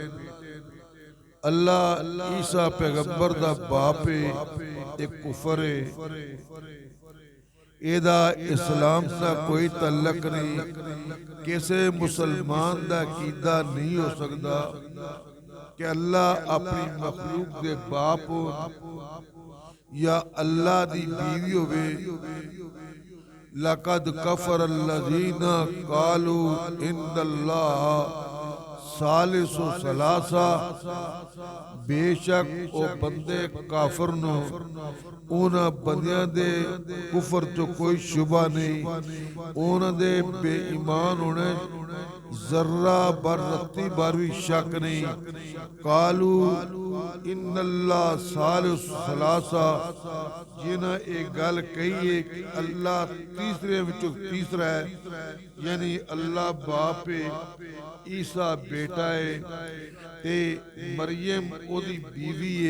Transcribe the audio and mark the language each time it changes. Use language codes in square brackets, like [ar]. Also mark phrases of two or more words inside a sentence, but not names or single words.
[pa] اللہ عیسیٰ پیغمبر دا باپ ہے، اک کفر ہے، ایہدا اسلام دا کوئی تعلق نہیں، کسے مسلمان دا عقیدہ نہیں ہو سکدا کہ اللہ اپنی مخلوق دا باپ ہووے یا اللہ دی بیوی ہووے. [ar] لقد كفر الذين قالوا إن الله ثالث ثلاثة, [pa] بیشک او بندے کافر نے، انہاں بندیاں دے کفر توں کوئی شبہ نہیں، انہاں دے بے ایمان ہون وچ ذرا برابر رتی بھر وی شک نہیں. [ar] قالوا إن الله ثالث ثلاثة, [pa] جنہاں اک گل کہی ہے کہ اللہ تِناں وچوں تیجا ہے، یعنی اللہ باپ ہے، عیسیٰ بیٹا ہے تے مریم اوہدی بیوی ہے.